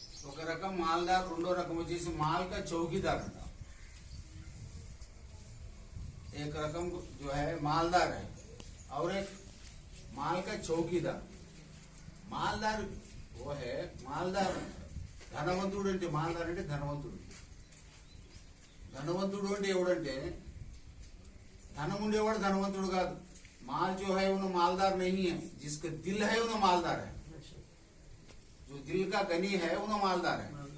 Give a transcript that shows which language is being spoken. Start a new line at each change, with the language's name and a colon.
Telugu: ఒక రకం మాల్దార్, రెండో రకం వచ్చేసి
Hindi: माल का चौकीदार
Telugu: अंटा.
Hindi: एक रकम जो है मालदार है और एक माल का चौकीदार. मालदार वो है मालदार
Telugu: ధనవంతుడు అంటే మాల్దార్ అంటే ధనవంతుడు. ధనవంతుడు అంటే ఎవడంటే ధనం ఉండేవాడు ధనవంతుడు కాదు.
Hindi: माल जो है वो मालदार नहीं है. जिसका दिल है वो मालदार है. जो दिल का गनी है वो मालदार है.